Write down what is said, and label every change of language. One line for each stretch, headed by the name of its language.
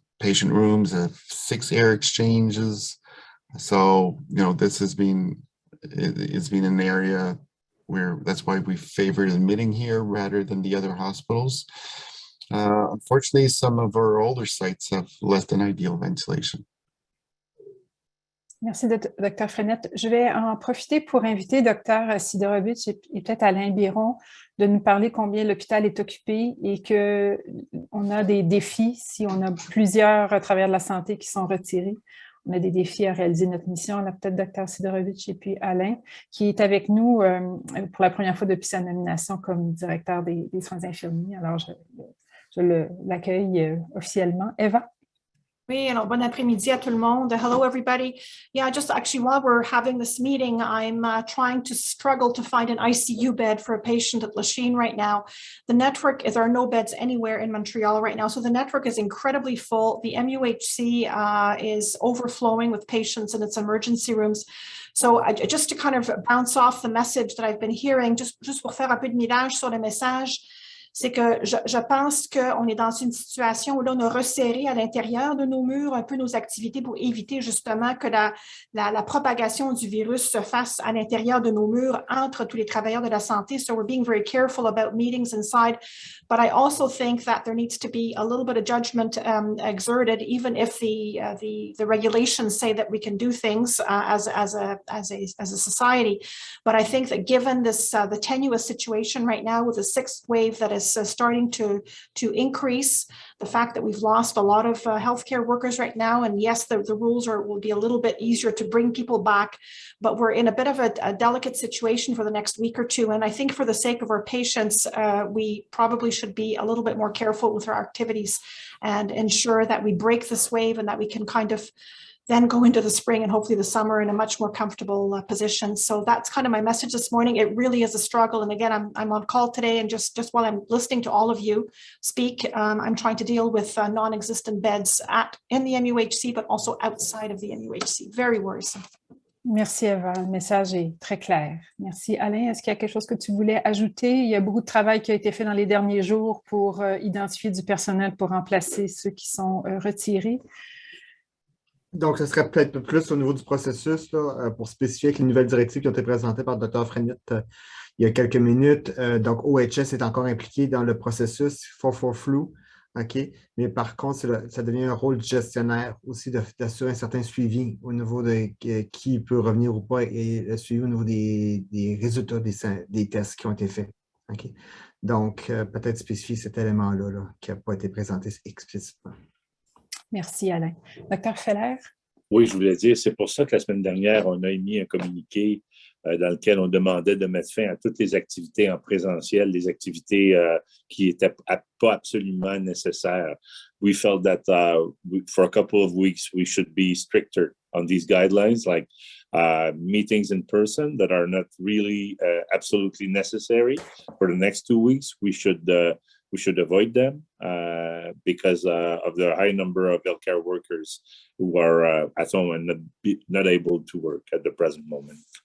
English: Patient rooms have 6 air exchanges. So, this has been, it's been an area where that's why we favor admitting here rather than the other hospitals. Unfortunately, some of our older sites have less than ideal ventilation.
French: Merci, Dr. Frenette. Je vais en profiter pour inviter Dr. Sidorovitch et peut-être Alain Biron de nous parler combien l'hôpital est occupé et qu'on a des défis si on a plusieurs travailleurs de la santé qui sont retirés. On a des défis à réaliser notre mission. On a peut-être Dr. Sidorovitch et puis Alain, qui est avec nous pour la première fois depuis sa nomination comme directeur des soins infirmiers. Alors, je l'accueille officiellement. Eva? Oui, alors bon après-midi à tout le monde.
English: Hello, everybody. Yeah, just actually while we're having this meeting, I'm trying to struggle to find an ICU bed for a patient at Lachine right now. The network is, there are no beds anywhere in Montreal right now. So the network is incredibly full. The MUHC is overflowing with patients in its emergency rooms. So just to kind of bounce off the message that I've been hearing,
French: just pour faire un peu de millage sur le message, c'est que je pense qu'on est dans une situation où là, on a resserré à l'intérieur de nos murs un peu nos activités pour éviter justement que la propagation du virus se fasse à l'intérieur de nos murs entre tous les travailleurs de la santé.
English: So we're being very careful about meetings inside. But I also think that there needs to be a little bit of judgment exerted, even if the regulations say that we can do things as a society. But I think that given this the tenuous situation right now with the sixth wave that is starting to increase, the fact that we've lost a lot of healthcare workers right now, and yes, the rules will be a little bit easier to bring people back, but we're in a bit of a delicate situation for the next week or two. And I think for the sake of our patients, we probably should be a little bit more careful with our activities and ensure that we break this wave and that we can kind of then go into the spring and hopefully the summer in a much more comfortable position. So that's kind of my message this morning. It really is a struggle. And again, I'm on call today, and just while I'm listening to all of you speak, I'm trying to deal with non-existent beds in the MUHC, but also outside of the MUHC. Very worrisome.
French: Merci Eva, le message est très clair. Merci Alain. Est-ce qu'il y a quelque chose que tu voulais ajouter? Il y a beaucoup de travail qui a été fait dans les derniers jours pour identifier du personnel pour remplacer ceux qui sont retirés. Donc, ce serait peut-être plus au niveau du processus là, pour spécifier que les nouvelles directives qui ont été présentées par le Dr. Frenette il y a quelques minutes. Donc, OHS est encore impliqué dans le processus, for flou. OK? Mais par contre, ça devient un rôle du gestionnaire aussi d'assurer un certain suivi au niveau de qui peut revenir ou pas et le suivi au niveau des résultats des tests qui ont été faits. OK? Donc, peut-être spécifier cet élément-là là, qui n'a pas été présenté explicitement. Merci, Alain. Dr. Feller? Oui, je voulais dire, c'est pour ça que la semaine dernière, on a émis un communiqué dans lequel on demandait de mettre fin à toutes les activités en présentiel, les activités qui n'étaient pas absolument nécessaires.
English: We felt that for a couple of weeks, we should be stricter on these guidelines, like meetings in person that are not really absolutely necessary. For the next 2 weeks, we should avoid them because of the high number of healthcare workers who are at home and not able to work at the present moment.